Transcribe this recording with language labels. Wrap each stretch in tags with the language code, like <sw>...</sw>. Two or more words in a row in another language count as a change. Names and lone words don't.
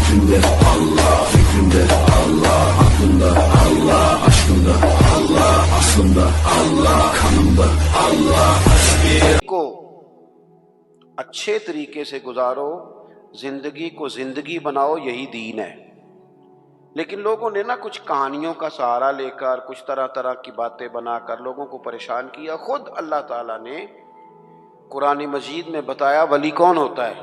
<tr>Kalbimde Allah, fikrimde Allah, aklımda Allah, aşkımda Allah, aslımda Allah, kanımda Allah.</tr> <ur>کو اچھے طریقے سے گزارو، زندگی کو زندگی بناؤ، یہی دین ہے۔ لیکن لوگوں نے نا کچھ کہانیوں کا سہارا لے کر، کچھ طرح طرح کی باتیں بنا کر لوگوں کو پریشان کیا۔ خود اللہ تعالیٰ نے قرآن مجید میں بتایا ولی کون ہوتا ہے۔</ur>